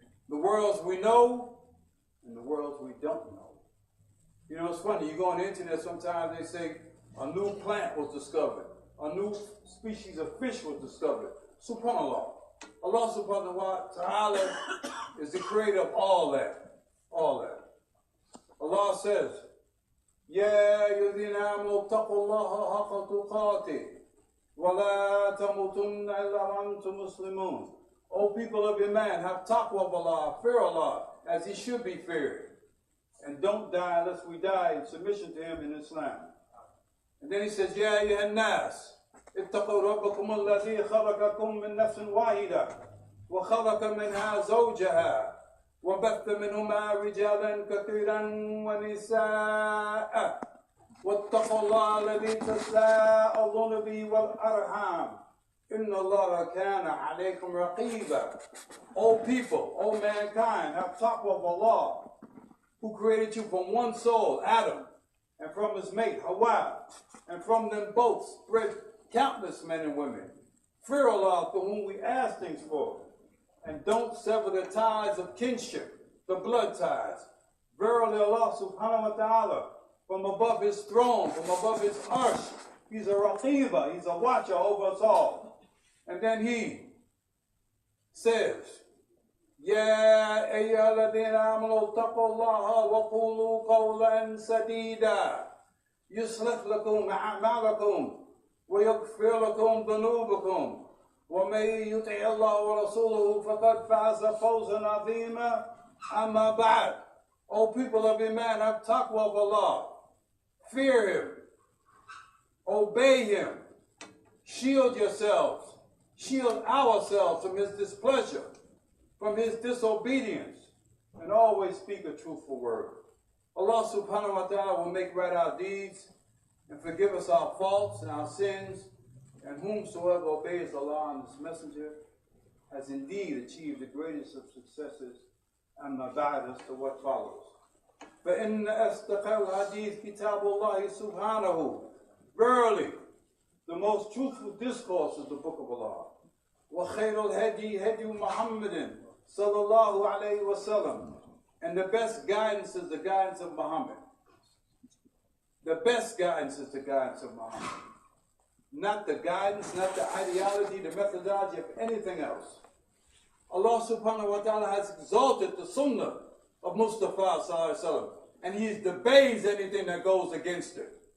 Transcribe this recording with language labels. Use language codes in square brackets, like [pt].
[en] The worlds we know and the worlds we don't know. You know, it's funny, you go on the internet sometimes, they say a new plant was discovered. A new species of fish was discovered. SubhanAllah. Allah subhanahu wa ta'ala is the creator of all that. All that. [ar] Allah says, يَا أَيُّهَا الَّذِينَ آمَنُوا اتَّقُوا اللَّهَ حَقَّ تُقَاتِهِ وَلَا تَمُوتُنَّ إِلَّا وَأَنْتُمْ مُسْلِمُونَ. [en] O people of Iman, have taqwa of Allah, fear Allah, as He should be feared. And don't die unless we die in submission to Him in Islam. [ar] And then He says, يَا أَيُّهَا النَّاسِ اتقوا ربكم الذي خلقكم من نفس واحدة وخلق منها زوجها وبث منهما رجالا كثيرا ونساء واتقوا الله الذي تساءلون به والأرحام إن الله كان عليكم رقيبا. [en] O people, O mankind, have taqwa of Allah, who created you from one soul, Adam, and from his mate, Hawa, and from them both spread countless men and women. Fear Allah, to whom we ask things for, and don't sever the ties of kinship, the blood ties. Verily Allah subhanahu wa ta'ala, from above his throne, from above his arsh, he's a Rasheedah, he's a watcher over us all. [ar] And then he says, يا أيها الذين آمنوا اتقوا الله وقولوا قولا سديدا يصلح لكم أعمالكم ويغفر لكم ذنوبكم ومن يطع الله ورسوله فقد فاز فوزا عظيما أما بعد. [en] O people of Iman, have taqwa of Allah, fear him, obey him, shield yourselves, shield ourselves from his displeasure, from his disobedience, and always speak a truthful word. Allah subhanahu wa ta'ala will make right our deeds and forgive us our faults and our sins, and whomsoever obeys Allah and his messenger has indeed achieved the greatest of successes. And بعد as to what follows. [ar] فإن أصدق الحديث كتاب الله سبحانه. [en] Verily, the most truthful discourse is the book of Allah. [ar] وخير الهدي هدي محمد صلى الله عليه وسلم. [en] And the best guidance is the guidance of Muhammad. The best guidance is the guidance of Muhammad. Not the guidance, not the ideology, the methodology of anything else. Allah subhanahu wa ta'ala has exalted the sunnah of Mustafa sallallahu alaihi wasallam, and he debates anything that goes against it.